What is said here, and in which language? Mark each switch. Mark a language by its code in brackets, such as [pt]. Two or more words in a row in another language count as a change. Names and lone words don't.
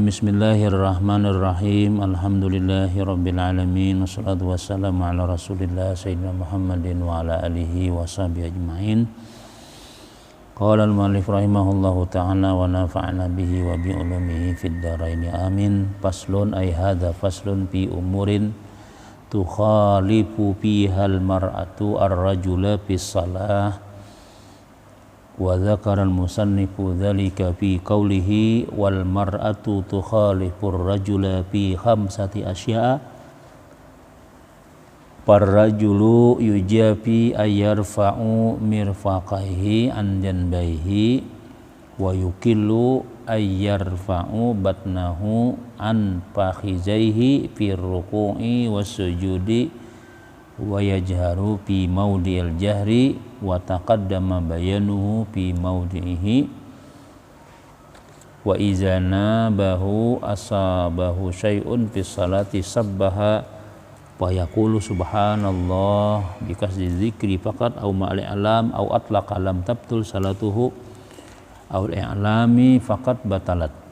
[ar] بسم الله الرحمن الرحيم. الحمد لله رب العالمين. والصلاة والسلام على رسول الله سيدنا محمد وعلى آله وصحبه أجمعين. قال المؤلف رحمه الله تعالى ونفعنا به وبعلومه في الدارين آمين. فصل أي هذا فصل في أمور تخالف فيها المرأة الرجل في الصلاة وذكر المصنف ذلك في قوله والمرأة تخالف الرجل في خمسة أشياء. فالرجل يجافي أي يرفع مرفقيه عن جنبيه ويقل أي يرفع بطنه عن فخذيه في الركوع والسجود ويجهر في موضع الجهر وتقدم بيانه في موضعه وإذا نابه أي أصابه شيء في الصلاة سبح ويقول سبحان الله بقصد الذكر فقط أو مع الإعلام أو أطلق لم تبطل صلاته أو الإعلام فقط بطلت.